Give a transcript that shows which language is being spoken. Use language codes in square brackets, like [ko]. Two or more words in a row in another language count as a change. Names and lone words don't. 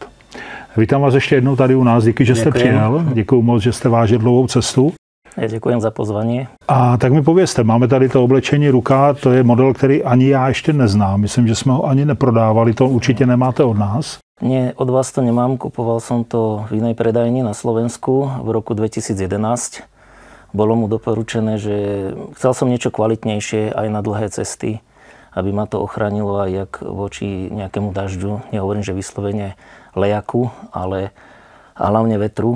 [cs] Vítám vás ještě jednou tady u nás, díky, že jste přijel. Děkuju moc, že jste vážil dlouhou cestu. [sk] Ja ďakujem za pozvanie. [cs] A tak mi povězte, máme tady to oblečení ruka, to je model, který ani já ještě neznám. Myslím, že jsme ho ani neprodávali, to určitě nemáte od nás. [sk] Nie, od vás to nemám, kupoval som to v inej predajni na Slovensku v roku 2011. Bolo mu doporučené, že chcel som niečo kvalitnejšie aj na dlhé cesty, aby ma to ochránilo aj jak voči nejakému dažďu. Nehovorím, že vyslovene lejaku, ale hlavne vetru.